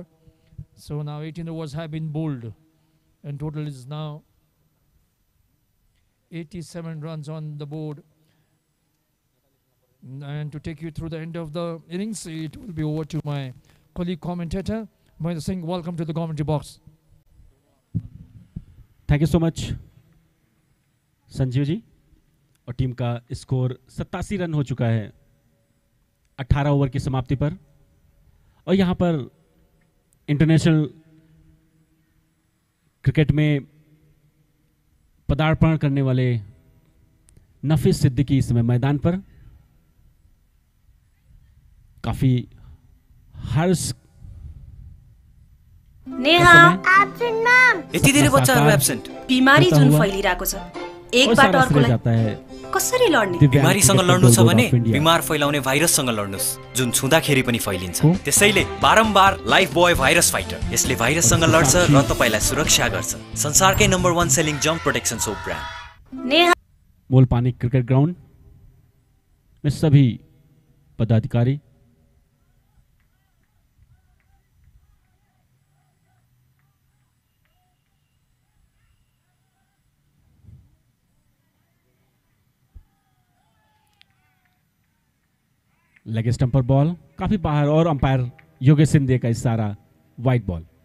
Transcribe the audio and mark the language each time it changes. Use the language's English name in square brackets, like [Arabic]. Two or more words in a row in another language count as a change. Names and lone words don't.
[English] So now 18 overs have been bowled, and total is now 87 runs on the board. And to take you through the end of the innings, it will be over to my colleague commentator, Mahendra Singh. Welcome to the commentary box. Thank you so much Sanjeev ji. [Hindi] और टीम का स्कोर 87 रन हो चुका है 18 ओवर की समाप्ति पर। और यहाँ पर [English] international cricket [Hindi] में पदार्पण करने वाले नफीस सिद्दीकी इस समय मैदान पर काफी हर्ष [English] Neha absent ma'am. [Nepali] यति धेरै बच्चाहरु एब्सेन्ट। बिमारी जुन फैलिरहेको छ, एकबाट अर्कोलाई कसरी लड्ने? बिमारीसँग लड्नु छ भने बिमार फैलाउने भाइरससँग लड्नुस्, जुन छुँदाखेरि पनि फैलिन्छ। त्यसैले बारम्बार लाइफबॉय भाइरस फाइटर, यसले भाइरससँग लड्छ र तपाईलाई सुरक्षा गर्छ। संसारकै नम्बर 1 [English] selling jump protection soap brand. [Nepali] नेहा [Hindi] मोलपानी क्रिकेट ग्राउंड में सभी पदाधिकारी [English] leg stump [Hindi] पर बॉल काफी बाहर और अंपायर योगेश सिंधे का इशारा [English] wide ball.